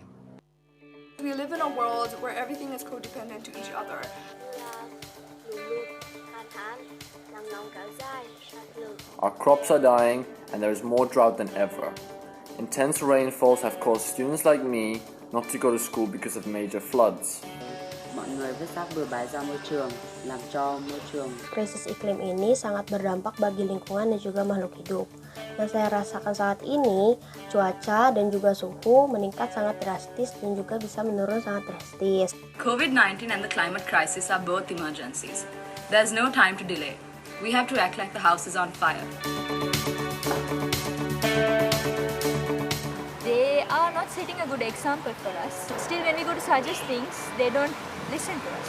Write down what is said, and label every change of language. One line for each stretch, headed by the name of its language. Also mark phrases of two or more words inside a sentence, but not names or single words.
English: We live in a world where everything is codependent to each other. Our crops are dying and there is more drought than ever. Intense rainfalls have caused students like me not to go to school because of major floods.
Vietnamese: Mọi người vứt rác bừa bãi ra môi trường, làm cho môi trường.
Indonesian: Krisis iklim ini sangat berdampak bagi lingkungan dan juga makhluk hidup. Yang saya rasakan saat ini, cuaca dan juga suhu meningkat sangat drastis dan juga bisa menurun sangat drastis.
English: COVID-19 and the climate crisis are both emergencies. There's no time to delay. We have to act like the house is on fire. They are not setting a good example for us. Still, when we go to suggest things, they don't listen to us.